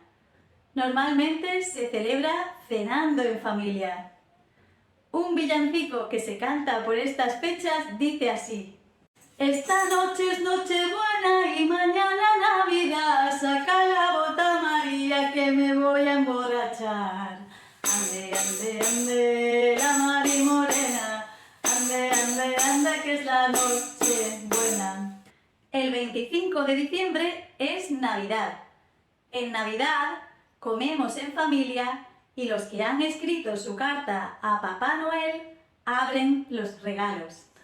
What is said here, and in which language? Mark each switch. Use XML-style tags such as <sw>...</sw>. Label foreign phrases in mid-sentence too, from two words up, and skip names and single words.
<es>Normalmente se celebra cenando en familia. Un villancico que se canta por estas fechas dice así: esta noche es Nochebuena y mañana Navidad, saca la bota María que me voy a emborrachar. Ande, ande, ande, la Mari Morena, ande, ande, ande que es la noche buena. El 25 25 de diciembre es Navidad. En Navidad comemos en familia y los que han escrito su carta a Papá Noel abren los regalos.</es>